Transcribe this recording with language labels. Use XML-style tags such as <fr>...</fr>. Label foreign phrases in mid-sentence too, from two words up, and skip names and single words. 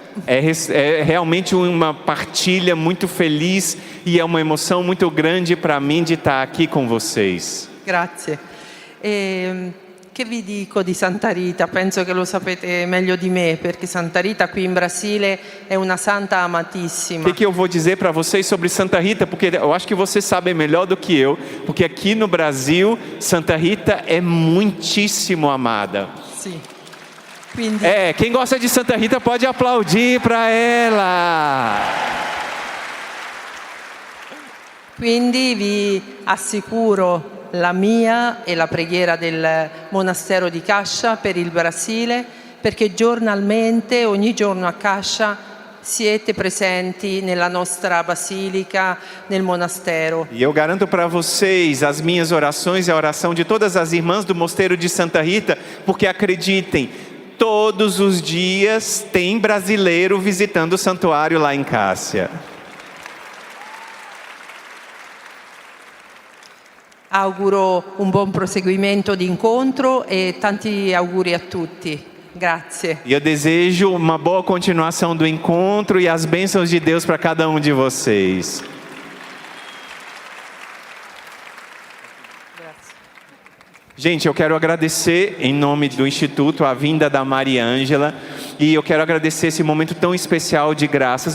<pt>É realmente uma partilha muito feliz e é uma emoção muito grande para mim de estar aqui com vocês.</pt> <it>Grazie. Che vi dico di Santa Rita? Penso che lo sapete meglio di me, perché Santa Rita qui in Brasile è una santa amatissima.</it> <pt>O que eu vou dizer para vocês sobre Santa Rita? Porque eu acho que vocês sabem melhor do que eu, porque aqui no Brasil, Santa Rita é muitíssimo amada.</pt> <it>Sì. Quindi,</it> <pt>Quem gosta de Santa Rita pode aplaudir para ela.</pt> <it>quindi vi assicuro la mia e la preghiera del monastero di Cascia per il Brasile, perché giornalmente, ogni giorno a Cascia, siete presenti nella nostra basilica, nel monastero.</it> <pt>E eu garanto para vocês as minhas orações e a oração de todas as irmãs do Mosteiro de Santa Rita, porque acreditem, todos os dias tem brasileiro visitando o santuário lá em Cássia.</pt> <it>Auguro un buon proseguimento di incontro e tanti auguri a tutti. Grazie.</it> <pt>E eu desejo uma boa continuação do encontro e as bênçãos de Deus para cada um de vocês. Gente, eu quero agradecer em nome do Instituto a vinda da Maria Ângela e eu quero agradecer esse momento tão especial de graças.</pt>